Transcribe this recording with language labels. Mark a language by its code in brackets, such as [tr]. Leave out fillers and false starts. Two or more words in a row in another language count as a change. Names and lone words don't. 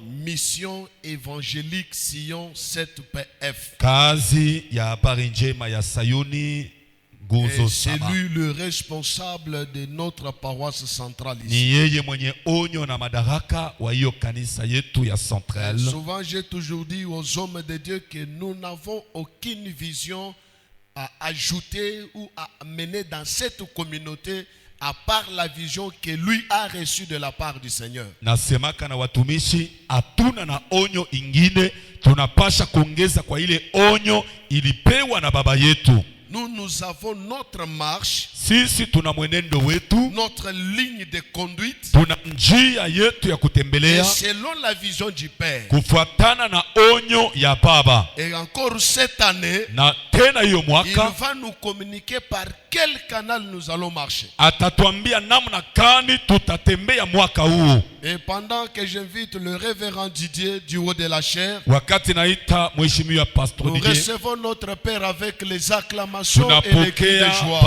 [fr] Mission évangélique Sion 7PF. [sw] kazi ya habari njema ya Sayuni [fr] Et [sw] nguzo [fr] c'est [sw] saba. [fr] lui le responsable de notre paroisse centrale [sw] Ni [fr] ici. [sw] yeye mwenye onyo na madaraka wa hiyo kanisa yetu ya Centrale. [fr] Souvent j'ai toujours dit aux hommes de Dieu que nous n'avons aucune vision à ajouter ou à mener dans cette communauté à part la vision que lui a reçue de la part du Seigneur. [sw] Nasemaka na watumishi, hatuna na onyo ingine, tunapasha kuongeza kwa ile onyo ilipewa na baba yetu. [fr] Nous avons notre marche, [sw] Sisi tuna mwenendo wetu, [fr] notre ligne de conduite, [sw] tuna njia yetu ya [fr] et [sw] kutembelea [fr] selon la vision du Père. [sw] kufuatana na onyo ya Baba. [fr] Et encore cette année, [sw] Na tena hiyo [fr] il [sw] mwaka [fr] va nous communiquer par quel canal nous allons marcher. [sw] atatuambia namna gani tutatembea mwaka huu. [fr] Et pendant que j'invite le révérend Didier du haut de la chair, [sw] Wakati naita mheshimiwa Pastor [fr] nous [sw] Didier, [fr] recevons notre Père avec les acclamations et les cris de [sw] tunapokea [fr] joie.